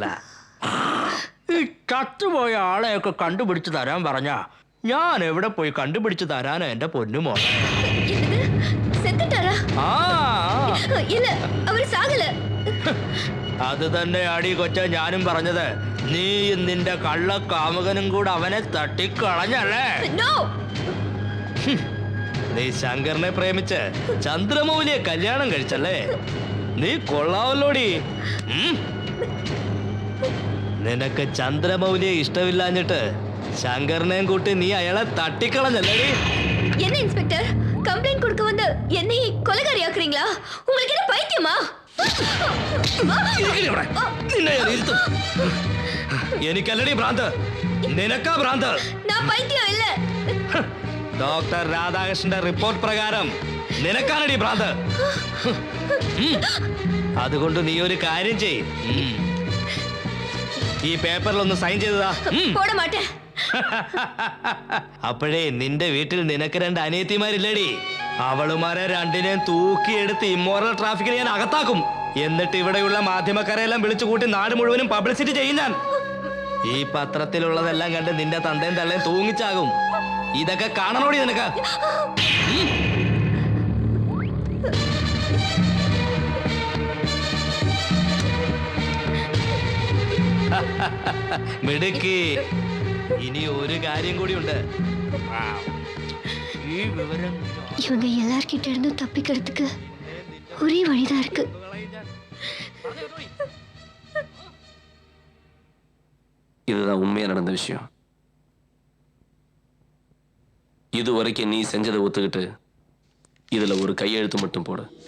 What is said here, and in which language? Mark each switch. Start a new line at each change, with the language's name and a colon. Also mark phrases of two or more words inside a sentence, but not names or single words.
Malayalam: ഈ ചത്തുപോയ ആളെയൊക്കെ കണ്ടുപിടിച്ചു തരാൻ പറഞ്ഞ ഞാൻ എവിടെ പോയി കണ്ടുപിടിച്ചു തരാനാ എന്റെ പൊന്നുമോളെ. ആ
Tamil: இல்ல அவர் சாகல.
Malayalam: അത് തന്നെ ആടി കൊച്ച ഞാനും പറഞ്ഞത്. നീയും നിന്റെ കള്ള കാമുകനും കൂടെ അവനെ തട്ടിക്കളഞ്ഞല്ലേ. നീ ശങ്കറിനെ പ്രേമിച്ച് ചന്ദ്രമൗലിയെ കല്യാണം കഴിച്ചല്ലേ. നീ കൊള്ളാവല്ലോടി. നിനക്ക് ചന്ദ്രമൗലിയെ ഇഷ്ടമില്ലാഞ്ഞിട്ട് ശങ്കറിനെയും കൂട്ടി നീ അയാളെ തട്ടിക്കളഞ്ഞല്ലേടി.
Tamil: என்ன இன்ஸ்பெக்டர் கம்ப்ளைண்ட் கொடுக்க வந்து என்னை கொலைகாரி ஆக்குறீங்களா? உங்களுக்கு என்ன பைத்தியமா?
Malayalam: എനിക്കല്ലടി ഭ്രാന്ത്, നിനക്കാ ഭ്രാന്ത്.
Tamil: நான் பைத்தியம் இல்ல.
Malayalam: ഡോക്ടർ രാധാകൃഷ്ണന്റെ റിപ്പോർട്ട് പ്രകാരം നിനക്കാണടി ഭ്രാന്ത്. അതുകൊണ്ട് നീ ഒരു കാര്യം ചെയ്. ഈ പേപ്പറിൽ ഒന്ന് സൈൻ ചെയ്തതാ.
Tamil: போட மாட்டேன்.
Malayalam: അപ്പോഴേ നിന്റെ വീട്ടിൽ നിനക്ക് രണ്ട് അനിയത്തിമാരില്ലടി. അവളുമാരെ രണ്ടിനെയും തൂക്കിയെടുത്ത് ഇമ്മോറൽ ട്രാഫിക്കിന് ഞാൻ അകത്താക്കും. എന്നിട്ട് ഇവിടെയുള്ള മാധ്യമക്കാരെല്ലാം വിളിച്ചു കൂട്ടി നാട് മുഴുവനും പബ്ലിസിറ്റി ചെയ്യും ഞാൻ. ഈ പത്രത്തിലുള്ളതെല്ലാം കണ്ട് നിന്റെ തന്തയും തള്ളയും തൂങ്ങിച്ചാകും. ഇതൊക്കെ കാണണോടി നിനക്ക്. മിടുക്കി. ഇനി ഒരു കാര്യം കൂടിയുണ്ട്. ഈ വിവരം
Tamil: இவங்க எல்லார்கிட்ட இருந்தும் தப்பிக்கிறதுக்கு ஒரே வழிதான் இருக்கு. இதுதான் உண்மையா நடந்த விஷயம். இது வரைக்கும் நீ செஞ்சதை ஒத்துக்கிட்டு இதுல ஒரு கையெழுத்து மட்டும் போடு.